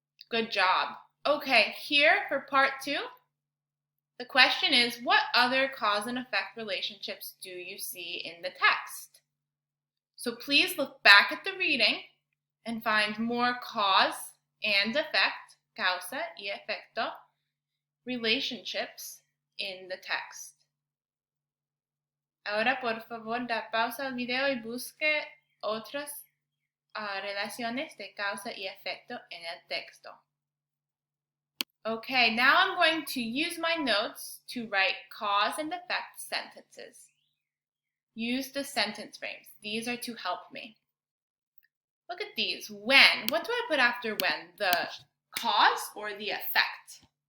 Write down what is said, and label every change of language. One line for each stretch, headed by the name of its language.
English: Good job. Okay, here for part 2, the question is, what other cause and effect relationships do you see in the text? So please look back at the reading and find more cause and effect,
Spanish: causa y efecto,
English: relationships in the text.
Spanish: Ahora, por favor, da pausa al video y busque otras relaciones de causa y efecto en el texto.
English: Okay, now I'm going to use my notes to write cause and effect sentences. Use the sentence frames. These are to help me. Look at these. When. What do I put after when? The cause or the effect?